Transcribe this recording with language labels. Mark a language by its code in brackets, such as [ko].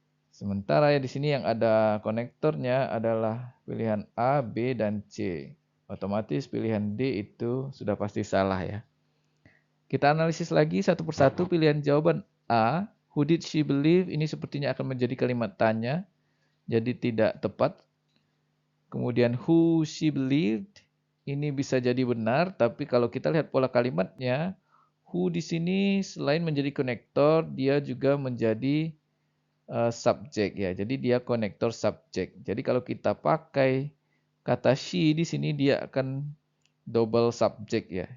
[id] Sementara ya di sini yang ada konektornya adalah pilihan A, B, dan C. Otomatis pilihan D itu sudah pasti salah ya. Kita analisis lagi satu persatu pilihan jawaban A. [en] Who did she believe? [id] Ini sepertinya akan menjadi kalimat tanya. Jadi tidak tepat. Kemudian [en] who she believed. [id] Ini bisa jadi benar. Tapi kalau kita lihat pola kalimatnya. Who di sini selain menjadi konektor. Dia juga menjadi subjek ya. Jadi dia konektor subjek. Jadi kalau kita pakai kata she di sini dia akan double subjek ya.